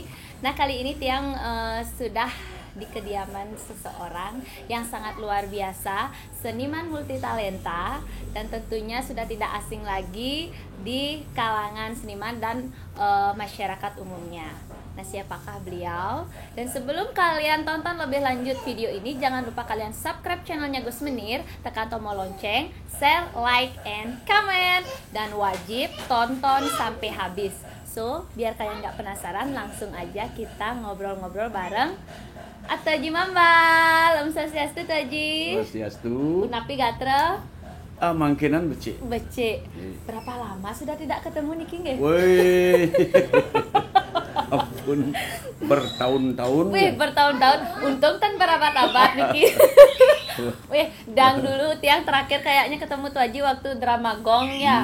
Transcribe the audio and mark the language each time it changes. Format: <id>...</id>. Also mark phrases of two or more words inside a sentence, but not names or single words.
<id>Nah, kali ini Tiang sudah di kediaman seseorang yang sangat luar biasa, seniman multitalenta, dan tentunya sudah tidak asing lagi di kalangan seniman dan masyarakat umumnya. Nah, siapakah beliau? Dan sebelum kalian tonton lebih lanjut video ini, jangan lupa kalian subscribe channelnya Gus Menir, tekan tombol lonceng,</id> <en>share, like, and comment,</en> <id>dan wajib tonton sampai habis. So, biar kalian gak penasaran, langsung aja kita ngobrol-ngobrol bareng Ataji Mambal.</id> <ban>Om Swastiastu, Taji. Swastiastu. Unapi gatra? Mangkinan becik. Becik.</ban> <id>Berapa lama sudah tidak ketemu nih, King? Woi. Ampun, bertahun-tahun. Wih, bertahun-tahun. Untung kan berabad-abad nih. Wih, dang dulu Tiang terakhir kayaknya ketemu tuh Aji waktu drama Gong ya.</id>